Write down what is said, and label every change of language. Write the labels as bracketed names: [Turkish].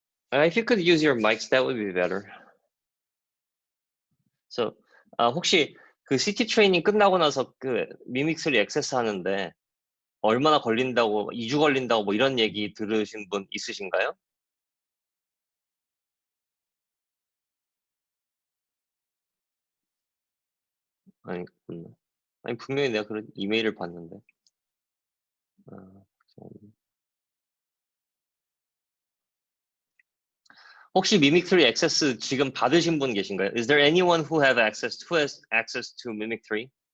[English] If you could use your mics, that would be better. [Korean] So, 혹시 그 CT 트레이닝 끝나고 나서 그 미믹3 액세스 하는데 얼마나 걸린다고, 2주 걸린다고 뭐 이런 얘기 들으신 분 있으신가요? 아니 분명히 내가 그런 이메일을 봤는데. 혹시 미믹3 액세스 지금 받으신 분 계신가요? [English] Is there anyone who has access to 미믹3?